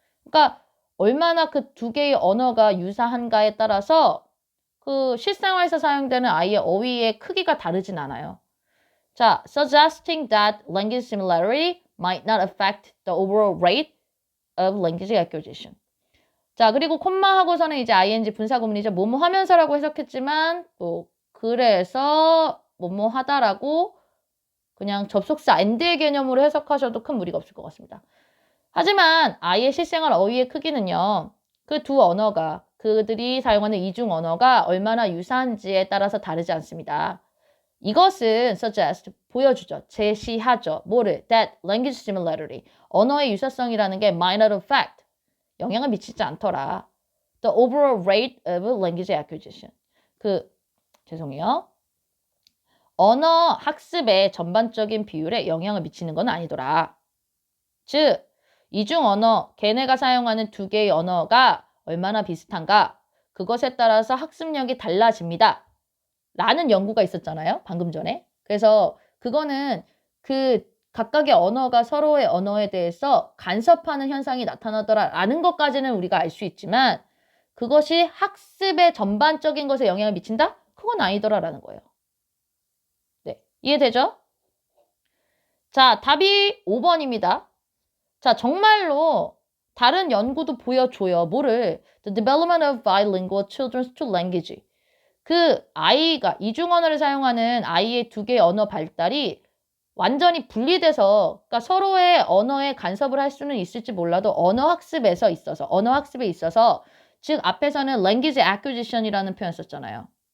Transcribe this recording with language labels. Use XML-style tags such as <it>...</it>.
<ko>그러니까 얼마나 그 두 개의 언어가 유사한가에 따라서 그 실생활에서 사용되는 아이의 어휘의 크기가 다르진 않아요.</ko> <en>자, suggesting that language similarity might not affect the overall rate of language acquisition.</en> <ko>자, 그리고 콤마하고서는 이제 ing 분사구문이죠. 뭐뭐 하면서라고 해석했지만 그래서 뭐뭐 하다라고 그냥 접속사 and의 개념으로 해석하셔도 큰 무리가 없을 것 같습니다. 하지만 아이의 실생활 어휘의 크기는요. 그 두 언어가 그들이 사용하는 이중 언어가 얼마나 유사한지에 따라서 다르지 않습니다. 이것은 suggest, 보여주죠. 제시하죠. 뭐를?</ko> <en>That language similarity,</en> <ko>언어의 유사성이라는 게</ko> <en>might not affect,</en> <ko>영향을 미치지 않더라.</ko> <en>The overall rate of language acquisition.</en> <ko>죄송해요. 언어 학습의 전반적인 비율에 영향을 미치는 건 아니더라. 즉, 이중 언어, 걔네가 사용하는 두 개의 언어가 얼마나 비슷한가? 그것에 따라서 학습력이 달라집니다. 라는 연구가 있었잖아요. 방금 전에. 그래서 그거는 그 각각의 언어가 서로의 언어에 대해서 간섭하는 현상이 나타나더라 라는 것까지는 우리가 알 수 있지만 그것이 학습의 전반적인 것에 영향을 미친다? 그건 아니더라 라는 거예요. 네, 이해되죠? 자, 답이 5번입니다. 자, 정말로 다른 연구도 보여줘요. 뭐를?</ko> <en>The development of bilingual children's two language.</en> <ko>그 아이가 이중 언어를 사용하는 아이의 두 개의 언어 발달이 완전히 분리돼서 그러니까 서로의 언어에 간섭을 할 수는 있을지 몰라도 언어 학습에 있어서 즉 앞에서는 language acquisition이라는 표현 썼잖아요.</ko>